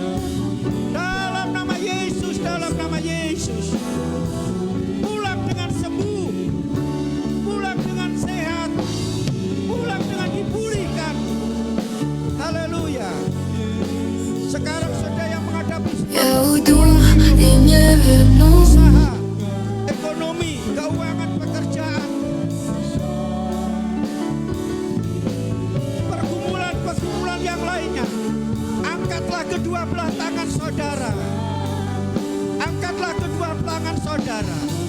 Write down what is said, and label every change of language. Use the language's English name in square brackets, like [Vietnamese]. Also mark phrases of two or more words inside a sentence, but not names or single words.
[Indonesian] Dalam nama Yesus, dalam nama Yesus. Pulang dengan sembuh, pulang dengan sehat, pulang dengan dipulihkan. Haleluya. Sekarang saudara yang menghadapi [Russian] Я уйду и не вернусь. [Indonesian] usaha, ekonomi, keuangan, pekerjaan, pergumulan-pergumulan yang lainnya, angkatlah kedua belah tangan saudara. Angkatlah kedua tangan saudara.